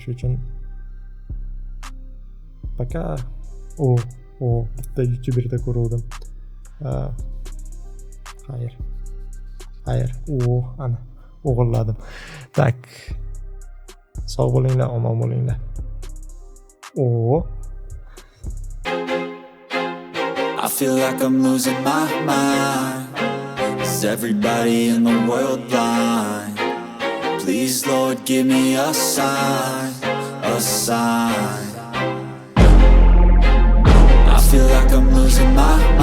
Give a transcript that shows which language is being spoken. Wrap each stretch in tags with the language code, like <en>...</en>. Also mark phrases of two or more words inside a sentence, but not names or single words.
<uz>Shu uchun пока bitta YouTuberda ko'ruvdim. Xayr. Ana o'g'illadim. Tak. Sog' bo'linglar, omon bo'linglar.</uz> <en>I feel like I'm losing my mind. Is everybody in the world blind? Please, Lord, give me a sign. I feel like I'm losing my</en>